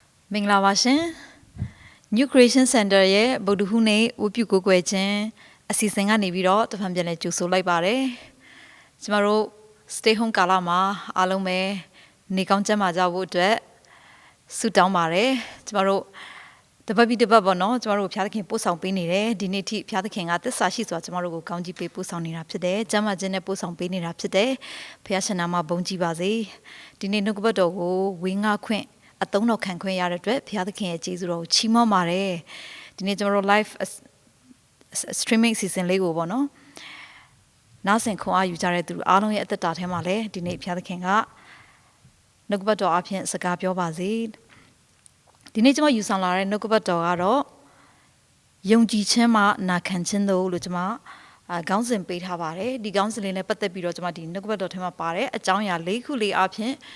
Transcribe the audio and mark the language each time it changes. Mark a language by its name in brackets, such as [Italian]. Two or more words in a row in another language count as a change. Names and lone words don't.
[Burmese] မင်္ဂလာပါရှင် New Creation Center ရဲ့ဗုဒ္ဓဟူးနေ့ဝတ်ပြုကိုးကွယ်ခြင်းအစီအစဉ်ကနေပြီးတော့တဖန်ပြန်လဲကြိုဆိုလိုက်ပါတယ်ကျမ တို့ [English] stay home [Burmese] ကာလမှာအားလုံးပဲနေကောင်းကျန်းမာကြဖို့အတွက်ဆုတောင်းပါတယ်ကျမတို့တပတ်ပြီးတပတ်ပေါ့နော်ကျမတို့ဖျားသခင်ပို့ဆောင်ပေးနေတယ်ဒီနေ့ထိဖျားသခင်ကသစ္စာရှိစွာကျမတို့ကိုကောင်းကြီးပေးပို့ဆောင်နေတာဖြစ်တယ်ကျမ်းမာခြင်းနဲ့ပို့ဆောင်ပေးနေတာဖြစ်တယ်ဖျားရှင်နာမဘုန်းကြီးပါစေဒီနေ့နှုတ်ကပတ်တော်ကိုဝေငှခွင့်အသုံးတော်ခံခွင့်ရတဲ့အတွက်ဘုရားသခင်ရဲ့ကျေးဇူးတော်ကိုချီးမွမ်းပါတယ်ဒီနေ့ကျွန်တော်တို့ live [English] streaming season [Burmese] လေးကိုပေါ့နော်နားဆင်ခွန်အားယူကြတဲ့သူအားလုံးရဲ့အသက်တာထဲမှာလည်းဒီနေ့ဘုရားသခင်ကနှုတ်ကပတ်တော်အဖြစ်စကားပြောပါစေဒီနေ့ကျွန်မယူဆောင်လာတဲ့နှုတ်ကပတ်တော်ကတော့ယုံကြည်ခြင်းမှနာခံခြင်းတို့လို့ကျွန်မခေါင်းစဉ်ပေးထားပါတယ်ဒီခေါင်းစဉ်လေးနဲ့ပတ်သက်ပြီးတော့ကျွန်မဒီနှုတ်ကပတ်တော်ထဲမှာပါတယ်အကြောင်းအရာ၄ခုလေးအဖြစ်